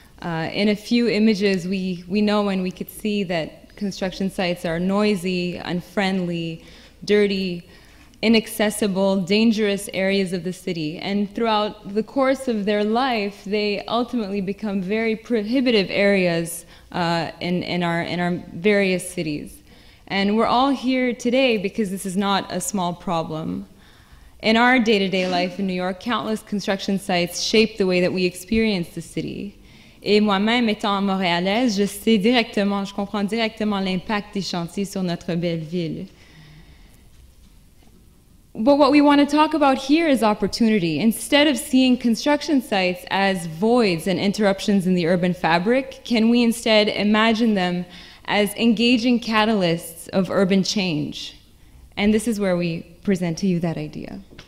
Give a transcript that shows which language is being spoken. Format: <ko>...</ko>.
<en>In a few images we know and we could see that construction sites are noisy, unfriendly, dirty, inaccessible, dangerous areas of the city, and throughout the course of their life they ultimately become very prohibitive areas in our various cities. And we're all here today because this is not a small problem. In our day-to-day life in New York, countless construction sites shape the way that we experience the city.</en> <fr>Et moi-même, étant montréalaise, je comprends directement l'impact des chantiers sur notre belle ville.</fr> <en>But what we want to talk about here is opportunity. Instead of seeing construction sites as voids and interruptions in the urban fabric, can we instead imagine them as engaging catalysts of urban change? And this is where we present to you that idea.</en>